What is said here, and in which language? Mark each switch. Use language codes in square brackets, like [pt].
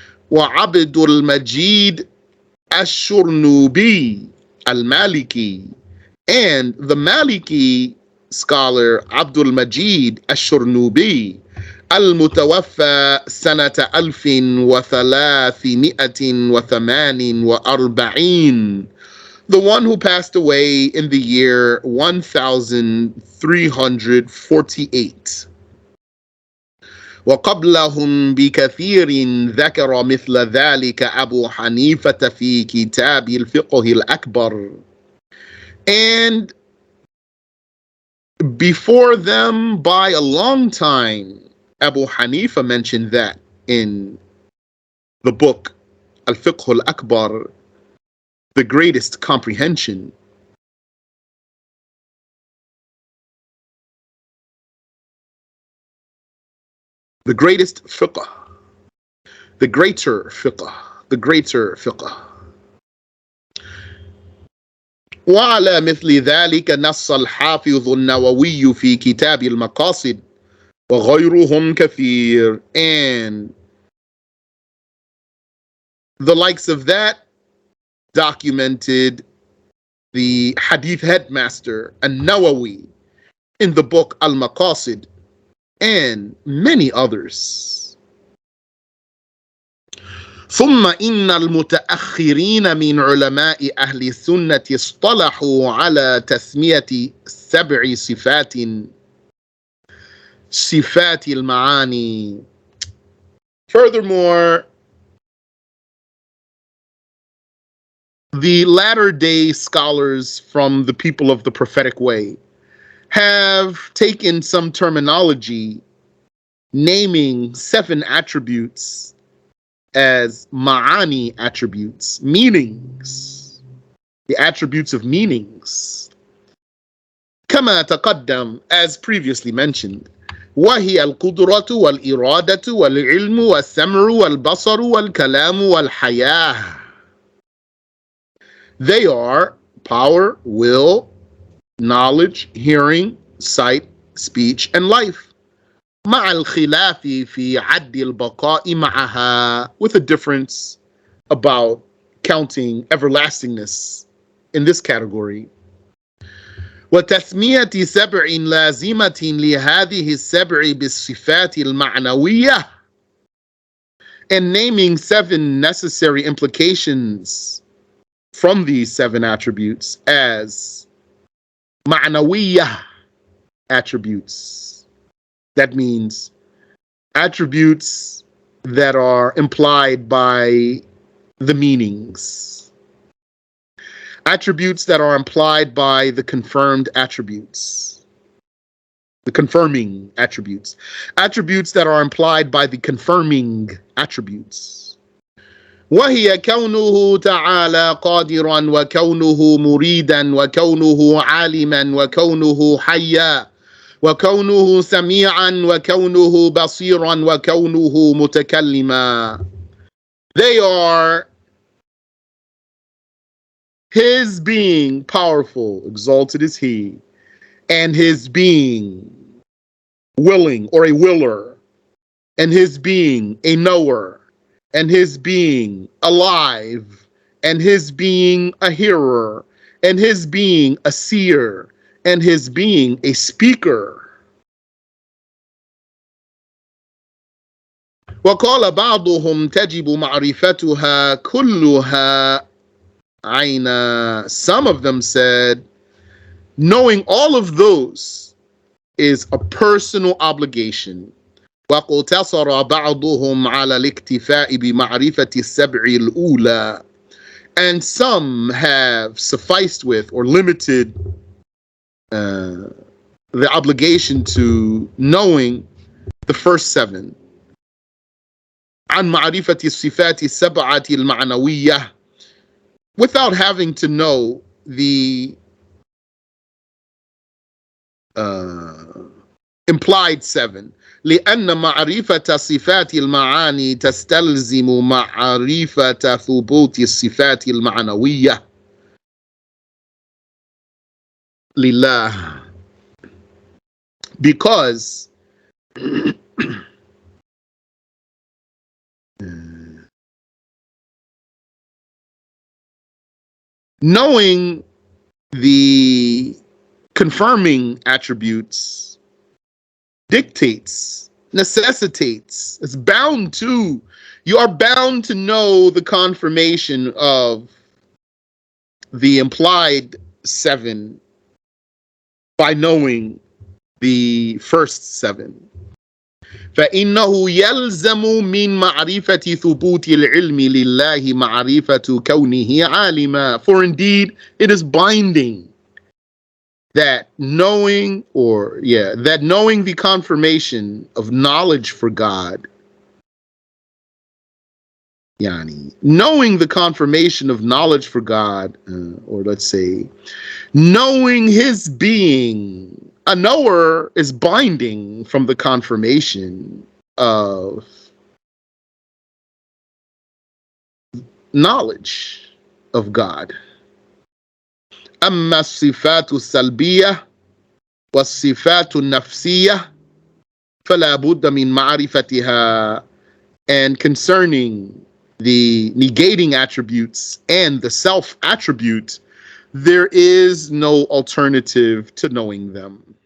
[ar] وعبد المجيد الشرنوبي المالكي, [en] and the Maliki scholar Abdul Majid al-Shurnubi, [ar] المتوفى سنة 1348, [en] the one who passed away in the year 1348. [ar] وقبلهم بكثير ذكر مثل ذلك أبو حنيفة في كتاب الفقه الأكبر. [en] And before them by a long time, Abu Hanifa mentioned that in the book Al-Fiqh al-Akbar, the greatest comprehension. The greatest fiqh, the greater fiqh, the greater fiqh. [ar] وعلى مثل ذلك نص الحافظ النووي في كتاب المقاصد وغيرهم كثير. [en] And the likes of that documented the hadith headmaster An-Nawawi in the book Al-Maqasid, and many others. [ar] ثم إن المتأخرين من علماء أهل السنة اصطلحوا على تسمية 7 صفات المعاني. [en] Furthermore, the latter-day scholars from the people of the prophetic way have taken some terminology naming 7 attributes as ma'ani attributes, meanings, the attributes of meanings. [ar] كما تقدم, [en] as previously mentioned, [ar] وهي القدرة والإرادة والعلم والسمع والبصر والكلام والحياة. [en] They are power, will, knowledge, hearing, sight, speech, and life. [ar] مع الخلاف في عد البقاء معها, [en] with a difference about counting everlastingness in this category. [ar] وتسمية 7 لازمة لهذه 7 بالصفات المعنوية, [en] and naming 7 necessary implications from these 7 attributes as معنوية attributes. That means attributes that are implied by the meanings, attributes that are implied by the confirmed attributes, the confirming attributes, attributes that are implied by the confirming attributes. [ar] وهي كونه تعالى قادرا وكونه مريدا وكونه عالما وكونه حيا وكونه سميعا وكونه بصيرا وكونه متكلما. [en] They are his being powerful, exalted is he, and his being willing or a willer, and his being a knower, and his being alive, and his being a hearer, and his being a seer, and his being a speaker. [ar] وقال بعضهم تجب معرفتها كلها عينا. [en] Some of them said, knowing all of those is a personal obligation. [ar] واقتصر بعضهم على الاكتفاء بمعرفة السبع الأولى. [en] And some have sufficed with or limited the obligation to knowing the first seven. [ar] عن معرفة الصفات السبعة المعنوية, [en] without having to know the implied seven. [ar] لأن معرفة صفات المعاني تستلزم معرفة ثبوت الصفات المعنوية لله. [en] Because knowing the confirming attributes dictates, necessitates, is bound to, you are bound to know the confirmation of the implied seven by knowing the first seven. [ar] فإنه يلزم من معرفة ثبوت العلم لله معرفة كونه عالما. [en] For indeed, it is binding that knowing the confirmation of knowledge for God, knowing the confirmation of knowledge for God, or let's say, knowing his being, a knower is binding from the confirmation of knowledge of God. [ar] أما الصفات السلبية والصفات النفسية فلا بد من معرفتها. [en] And concerning the negating attributes and the self attribute, there is no alternative to knowing them.